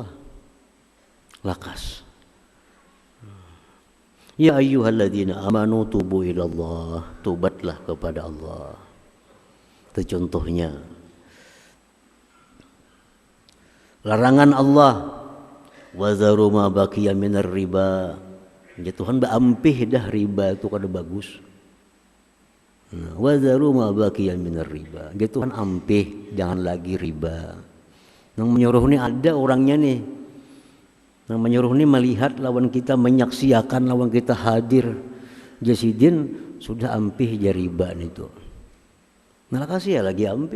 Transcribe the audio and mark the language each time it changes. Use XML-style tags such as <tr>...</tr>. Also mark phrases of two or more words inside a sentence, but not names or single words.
<bjn>Lakas.</bjn> <ar>يا أيها الذين آمنوا توبوا إلى الله,</ar> <id>tobatlah kepada Allah. Itu contohnya. Larangan Allah,</id> <ar>وذروا ما بقي من الربا.</ar> <bjn>Ya Tuhan baampih dah riba itu kada bagus.</bjn> <ar>وذروا ما بقي من الربا.</ar> <bjn>Ya Tuhan ampih, jangan lagi riba.</bjn> <id>Yang menyuruh ini ada orangnya nih. Yang menyuruh ini melihat lawan kita, menyaksikan lawan kita hadir.</id> <bjn>Jasidin sudah ampih jariba itu. Nah kasih ya lagi ampih.</bjn>